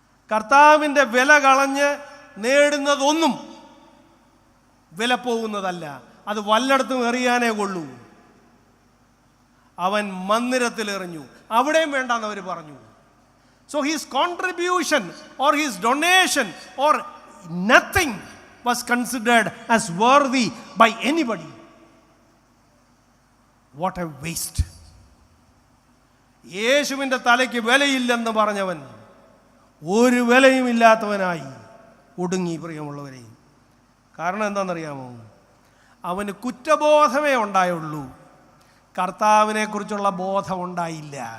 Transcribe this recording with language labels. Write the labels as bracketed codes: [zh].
[ml] കർത്താവിൻ്റെ വില കളഞ്ഞ് നേടുന്നതൊന്നും വില പോകുന്നതല്ല. അത് വല്ലയിടത്തും എറിയാനേ കൊള്ളൂ. അവൻ മന്ദിരത്തിൽ എറിഞ്ഞു, അവിടെയും വേണ്ടെന്ന് അവർ പറഞ്ഞു. [en] So his contribution or his donation or nothing was considered as worthy by anybody. What a waste. [ml] യേശുവിൻ്റെ തലയ്ക്ക് വിലയില്ലെന്ന് പറഞ്ഞവൻ ഒരു വിലയും ഇല്ലാത്തവനായി ഒടുങ്ങി. പ്രിയമുള്ളവരെ, കാരണം എന്താണെന്നറിയാമോ? അവന് കുറ്റബോധമേ ഉണ്ടായുള്ളൂ, കർത്താവിനെ കുറിച്ചുള്ള ബോധം ഉണ്ടായില്ല.